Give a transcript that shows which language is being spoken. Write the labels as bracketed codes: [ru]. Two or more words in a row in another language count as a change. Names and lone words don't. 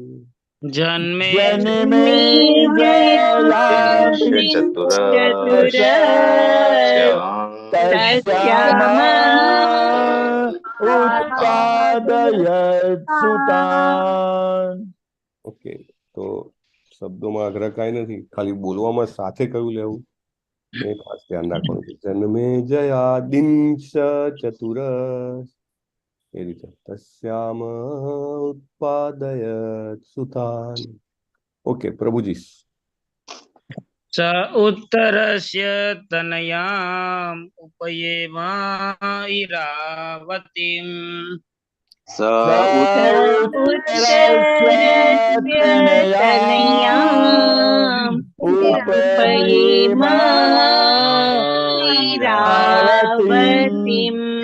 [sa] जन्मे जयादिशं चतुरस् उत्पादयत् सुतान्। [gu] ઓકે, તો શબ્દોમાં આગ્રહ કાંઈ નથી, ખાલી બોલવામાં સાથે કયું લેવું એ ખાસ ધ્યાન રાખવાનું છે. [sa] જન્મે જયાદિંસ ચતુરસ [gu] એ રીતે [sa] તસ્યામ ઉત્પાદયત સુતાન. [gu] ઓકે, પ્રભુજી. [sa] स उत्तरस्य तनयाम् उपयेम ईरावतीम् उत्तरस्य तनयाम् उपयेम ईरावतीम्